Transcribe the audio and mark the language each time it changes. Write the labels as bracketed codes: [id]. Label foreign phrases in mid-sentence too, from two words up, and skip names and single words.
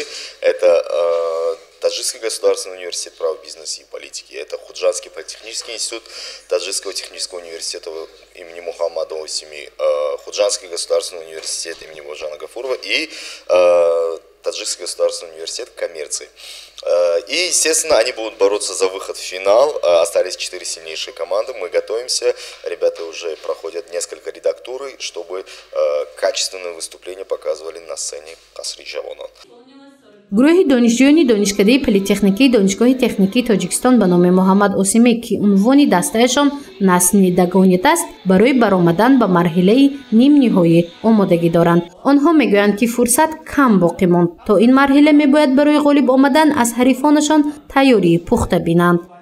[ru] Это Таджикский государственный университет права, бизнеса и политики, это Худжанский политехнический институт Таджикского технического университета имени Мухаммада Осими, Худжанский государственный университет имени Божана Гафурова и Таджикский государственный университет коммерции. И, естественно, они будут бороться за выход в финал. Остались 4 сильнейшие команды. Мы готовимся. Ребята уже проходят несколько редактуры, чтобы качественные выступления показывали на сцене Касри Жавона. [tg] گروه دانشجویان دانشکده پلی‌تکنیکی دانشگاه تکنیکی تاجیکستان به نام محمد اوسیمی که عنوان دستهشان نسندگانیت است برای برآمدن به مرحله نیم نهایی آمادگی دارند. آنها میگویند که فرصت کم باقی ماند. تا این مرحله میباید برای غالب آمدن از حریفانشان تیاری پخته بینند.